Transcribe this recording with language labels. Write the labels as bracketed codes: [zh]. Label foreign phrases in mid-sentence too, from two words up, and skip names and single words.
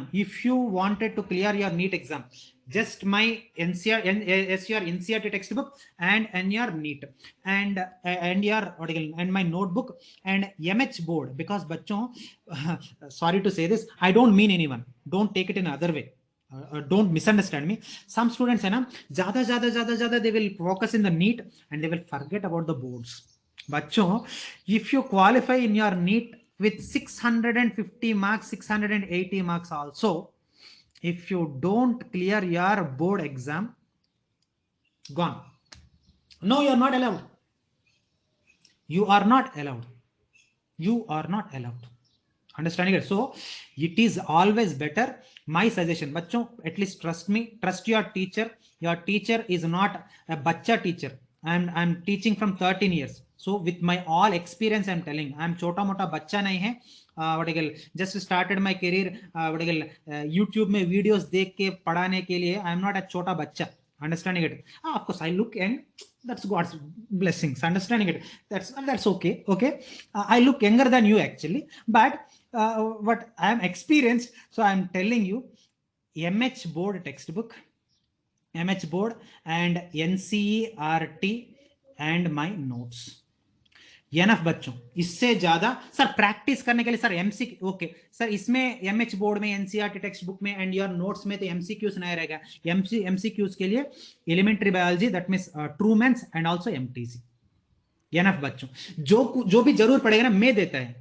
[en] If you wanted to clear your NEET exam, just my NCERT textbook and your NEET and your article and my notebook and MH board. Because bachon, sorry to say this, I don't mean anyone. Don't take it in other way. Don't misunderstand me. Some students [hi] है ना, ज़्यादा [en] they will focus in the NEET and they will forget about the boards. Bachon, if you qualify in your NEET with 650 marks, 680 marks also, if you don't clear your board exam, gone. No, you are not allowed. You are not allowed. You are not allowed. Understanding it? So it is always better. My suggestion, bachon, at least trust me, trust your teacher. Your teacher is not a bacha teacher. I'm teaching from 13 years. So with my all experience, I'm telling, I'm [hi] छोटा मोटा बच्चा नहीं है. [en] Just started my career YouTube [hi] में videos देख के पढ़ाने के लिए. [en] I'm not a [hi] छोटा बच्चा. [en] Understanding it? Of course, I look and that's God's blessings. Understanding it? That's okay. Okay, I look younger than you actually, but what I am experienced, so I am telling you, MH board textbook, MH board and NCERT and my notes. [hi] एनफ बच्चों, इससे ज्यादा सर प्रैक्टिस करने के लिए सर [en] MC okay [hi] सर, इसमें एमएच बोर्ड में [en] NCERT textbook [hi] में [en] and your notes [hi] में तो एमसीक्यूज नहीं रहेगा. एमसीक्यूज के लिए [en] Elementary Biology, that means Trueman's and also MTC. [hi] एनफ बच्चों, जो भी जरूर पड़ेगा ना मैं देता है.